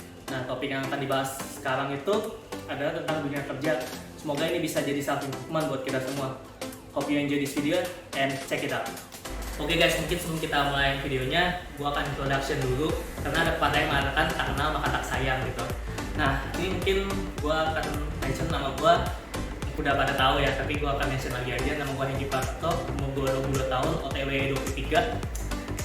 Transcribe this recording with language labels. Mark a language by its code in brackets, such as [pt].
[id] Nah, topik yang akan dibahas sekarang itu adalah tentang dunia kerja. Semoga ini bisa jadi self improvement buat kita semua. [en] Hope you enjoy this video and check it out. [id] Oke guys, mungkin sebelum kita mulai videonya, gue akan introduction dulu karena ada pepatah yang mengatakan tak kenal maka tak sayang gitu. Nah, ini mungkin gue akan mention nama gue, udah pada tahu ya, tapi gue akan mention lagi aja. Nama gue Hengki Prasetyo, umur gue 22 tahun, OTW 23.